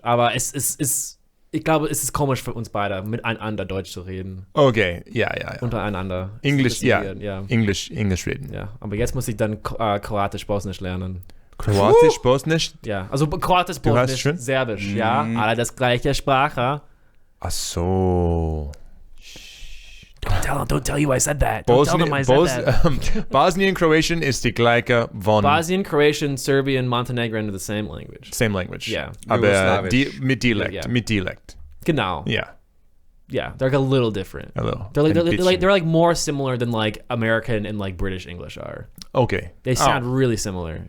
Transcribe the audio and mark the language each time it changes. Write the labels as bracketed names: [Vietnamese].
[German] Aber ich glaube, es ist komisch für uns beide, miteinander Deutsch zu reden. Okay, ja. Untereinander. Englisch, ja. Englisch reden. Ja, aber jetzt muss ich dann Kroatisch-Bosnisch lernen. Kroatisch-Bosnisch? Ja, also Kroatisch-Bosnisch, Serbisch, ja. Alle das gleiche Sprache. Ach so. [English] don't tell you I said that. Don't tell them I said that. [German] Bosnian-Croatian ist die gleiche von... [English] Bosnian, Croatian, Serbian, Montenegrin are the same language. Same language. Yeah. [German] Aber Jugoslawisch. mit Dialekt. [English] Yeah. [German] Mit Dialekt. Genau. [English] Yeah. Yeah, they're like a little different. A little. They're like more similar than like American and like British English are. Okay. They sound really similar.